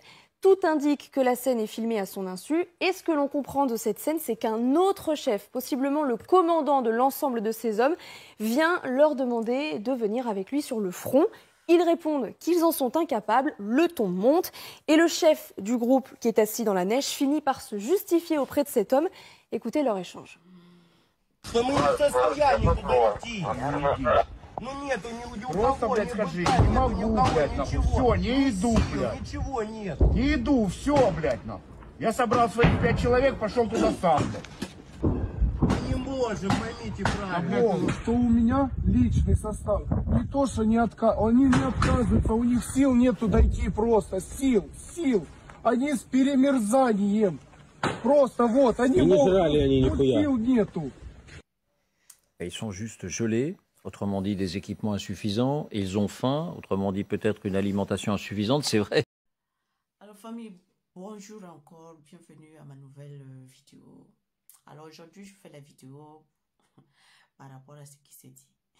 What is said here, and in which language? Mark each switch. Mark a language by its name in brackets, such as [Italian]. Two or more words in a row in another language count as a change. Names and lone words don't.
[French] Tout indique que la scène est filmée à son insu. Et ce que l'on comprend de cette scène, c'est qu'un autre chef, possiblement le commandant de l'ensemble de ces hommes, vient leur demander de venir avec lui sur le front. Ils répondent qu'ils en sont incapables, le ton monte. Et le chef du groupe qui est assis dans la neige finit par se justifier auprès de cet homme. Écoutez leur échange. [Russian] Ну нету ни у Просто, кого, блядь, ни скажи, бухать, не могу, ни у кого, блядь, нахуй. ничего. Все, не иду, Сил, блядь. Ничего нет. Не иду, все, блядь, нахуй. Я собрал своих 5 человек, пошел туда сам, блядь. Мы не можем, поймите правильно. Что у меня личный состав. Не то, что не они не отказываются, у них сил нету дойти просто. Сил. Они с перемерзанием. Просто вот, они могут, сил нету. [French] Ils sont juste gelés, autrement dit des équipements insuffisants, et ils ont faim, autrement dit peut-être une alimentation insuffisante, c'est vrai. Alors famille, bonjour encore, bienvenue à ma nouvelle vidéo. Alors aujourd'hui je fais la vidéo par rapport à ce qui s'est dit.